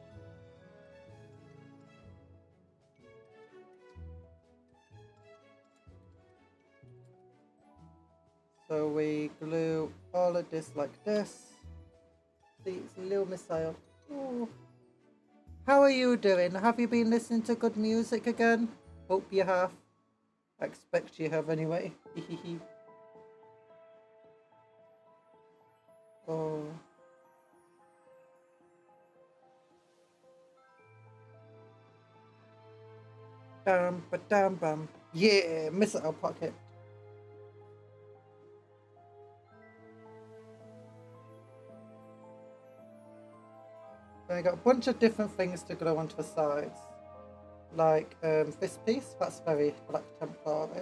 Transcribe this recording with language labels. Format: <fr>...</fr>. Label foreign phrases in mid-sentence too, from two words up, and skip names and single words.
<en>So we glue all of this like this. See, it's a little missile. Oh. How are you doing? Have you been listening to good music again? Hope you have. I expect you have anyway. Oh. Dam, ba dam bam. Yeah, missile pocket. I got a bunch of different things to glue onto the sides. Like this piece, that's very Black Templary.</en>